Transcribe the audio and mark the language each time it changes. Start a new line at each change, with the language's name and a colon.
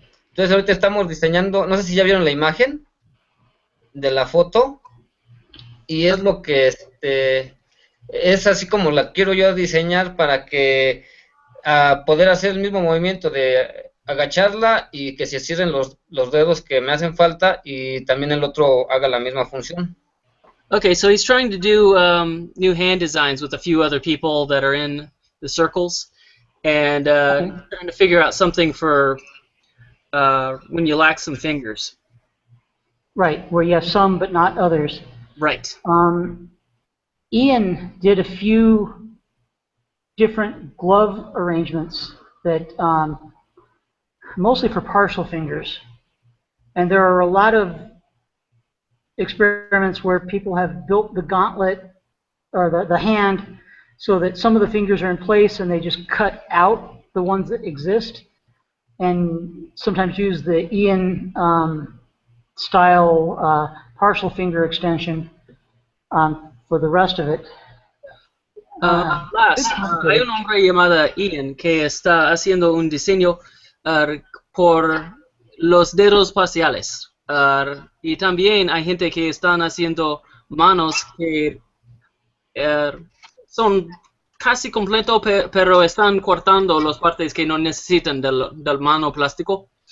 Spanish: Entonces, ahorita estamos diseñando, no sé si ya vieron la imagen de la foto y es lo que es así como la quiero yo diseñar para que poder hacer el mismo movimiento de agacharla y que se cierren los dedos que me hacen falta y también el otro haga la misma función.
English: Okay, so he's trying to do new hand designs with a few other people that are in the circles, and trying to figure out something for when you lack some fingers. Right, where you have some but not others. Right. Ian did a few different glove arrangements that mostly for partial fingers, and there are a lot of experiments where people have built the gauntlet or the hand so that some of the fingers are in place and they just cut out the ones that exist, and sometimes use the Ian style partial finger extension for the rest of it.
Spanish: Blas, hay un hombre llamado Ian que está haciendo un diseño por los dedos parciales. Y también hay gente que están haciendo manos que son casi completo, pero están cortando las partes que no necesitan del mano plástico.